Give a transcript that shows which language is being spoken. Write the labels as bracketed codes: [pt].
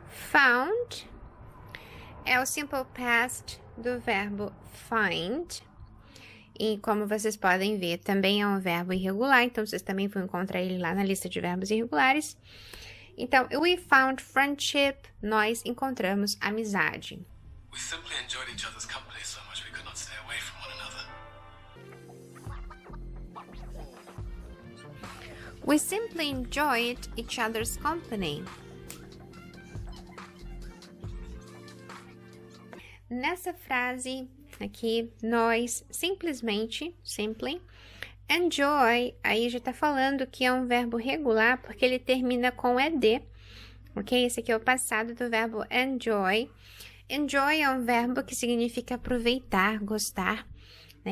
[pt] Found é o simple past do verbo find. E como vocês podem ver, também é um verbo irregular, então vocês também vão encontrar ele lá na lista de verbos irregulares. Então, [en] we found friendship, [pt] nós encontramos amizade. [en] We simply enjoyed each other's company so much we could not stay away from one another. We simply enjoyed each other's company. [pt] Nessa frase aqui, nós simplesmente, simply, enjoy, aí já tá falando que é um verbo regular porque ele termina com ed, ok? Esse aqui é o passado do verbo enjoy. Enjoy é um verbo que significa aproveitar, gostar, né?